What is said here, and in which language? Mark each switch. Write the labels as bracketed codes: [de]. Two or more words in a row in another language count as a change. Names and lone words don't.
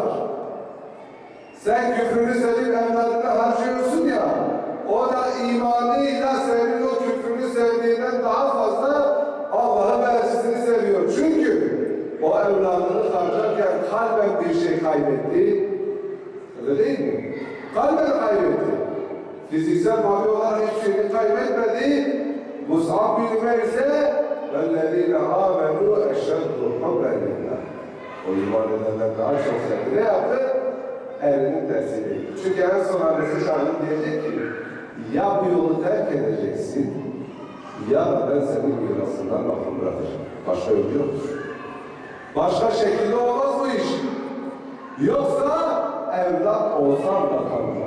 [tr] Sen küfrünü sevip evladına harcıyorsun ya, o da imanıyla senin o küfrünü sevdiğinden daha fazla Allah'ı ve elçisini seviyor. Çünkü o evladını harcarken kalben bir şey kaybetti. Öyle değil mi? Kalben kaybetti. Fiziksel madde olarak hiçbir şeyini kaybetmedi. Mus'ab bin Ömer ise [ar] وَالَّذِينَ آمَنُوا اَشَدُّ حُبًّا لِلّٰهِ [tr] O iman edenler daha çok sevdi. Ne yaptı? Elinin tersiyle gitti. Çünkü en son annesi Şahin diyecek ki ya bu yolu terk edeceksin ya da ben senin mirasından mahrum bırakacağım. Başka yolu yoktur. Başka şekilde olmaz bu iş. Yoksa evlat olsam da kalırlar.